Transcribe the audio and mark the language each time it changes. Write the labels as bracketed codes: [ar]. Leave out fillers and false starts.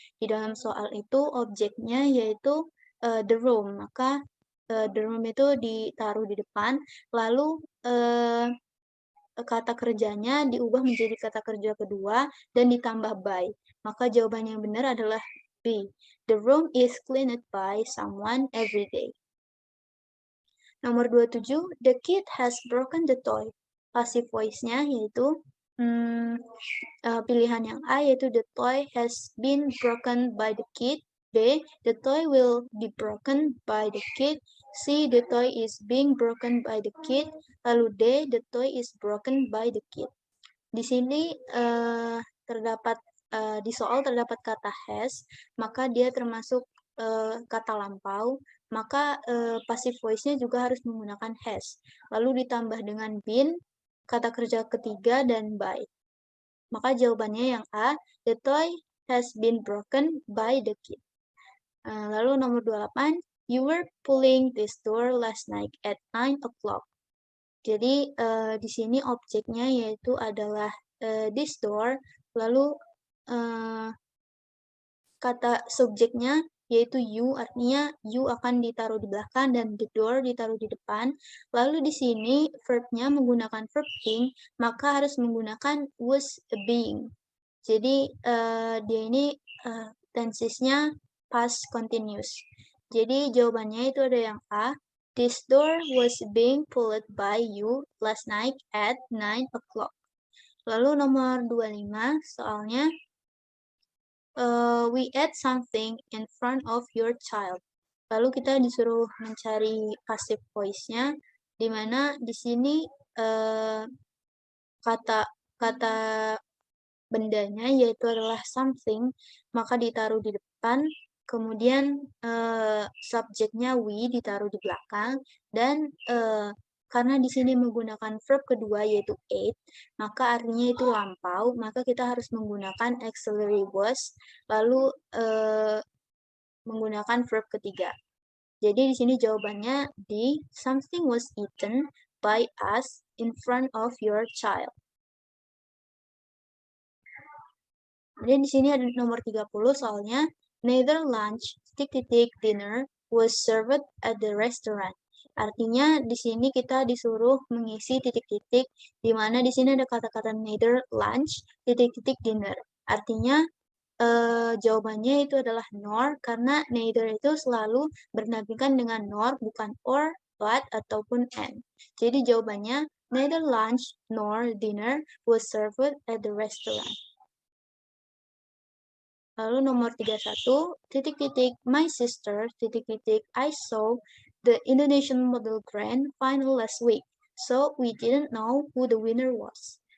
[id] Di dalam soal itu objeknya yaitu the room. Maka the room itu ditaruh di depan. Lalu kata kerjanya diubah menjadi kata kerja kedua dan ditambah by. Maka jawaban yang benar adalah B. [en] The room is cleaned by someone every day. [id] Nomor 27, [en] the kid has broken the toy. Passive voice-nya [id] yaitu pilihan yang A yaitu [en] the toy has been broken by the kid. B, the toy will be broken by the kid. C, the toy is being broken by the kid. [id] Lalu D, [en] the toy is broken by the kid. [id] Di sini terdapat di soal terdapat kata has, maka dia termasuk kata lampau, maka passive voice-nya juga harus menggunakan has. Lalu ditambah dengan been, kata kerja ketiga, dan by. Maka jawabannya yang A, [en] the toy has been broken by the kid. [id] Lalu nomor 28, [en] you were pulling this door last night at 9 o'clock. [id] Jadi di sini objeknya yaitu adalah this door, lalu kata subjeknya yaitu you, artinya you akan ditaruh di belakang dan the door ditaruh di depan. Lalu di sini verbnya menggunakan verb being, maka harus menggunakan was being. Jadi dia ini tensesnya past continuous. Jadi jawabannya itu ada yang A. [en] This door was being pulled by you last night at 9 o'clock. [id] Lalu nomor 25 soalnya [en] we ate something in front of your child. [id] Lalu kita disuruh mencari passive voice-nya, di mana di sini kata bendanya yaitu adalah something, maka ditaruh di depan, kemudian subjeknya we ditaruh di belakang, dan karena di sini menggunakan verb kedua yaitu ate, maka artinya itu lampau, maka kita harus menggunakan auxiliary was, lalu menggunakan verb ketiga. Jadi di sini jawabannya D, [en] something was eaten by us in front of your child. [id] Kemudian di sini ada nomor 30 soalnya, [en] neither lunch, dinner was served at the restaurant. [id] Artinya di sini kita disuruh mengisi titik-titik, di mana di sini ada kata-kata neither lunch, dinner. Artinya jawabannya itu adalah nor, karena neither itu selalu berdampingan dengan nor, bukan or, but, ataupun and. Jadi jawabannya [en] neither lunch nor dinner was served at the restaurant. [id] Lalu nomor 31, [en] my sister, I saw the Indonesian Model Grand Final last week, so we didn't know who the winner was.